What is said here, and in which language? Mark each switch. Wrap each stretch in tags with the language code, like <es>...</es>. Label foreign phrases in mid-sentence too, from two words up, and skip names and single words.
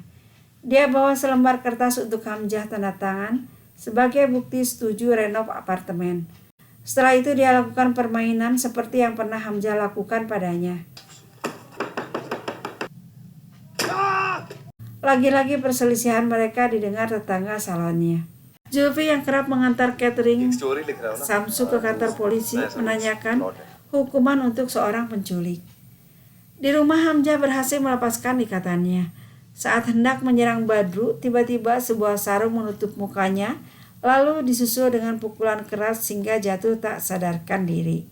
<id>Dia bawa selembar kertas untuk Hamzah tanda tangan sebagai bukti setuju renov apartemen. Setelah itu dia lakukan permainan seperti yang pernah Hamzah lakukan padanya. Lagi-lagi perselisihan mereka didengar tetangga salonnya. Zulfi yang kerap mengantar catering</id> <hi>स्टोरी लिख रहा हो ना</hi> <id>Samsu ke kantor polisi menanyakan hukuman untuk seorang penculik. Di rumah Hamzah berhasil melepaskan ikatannya. Saat hendak menyerang Badru, tiba-tiba sebuah sarung menutup mukanya, lalu disusul dengan pukulan keras sehingga jatuh tak sadarkan diri.</id>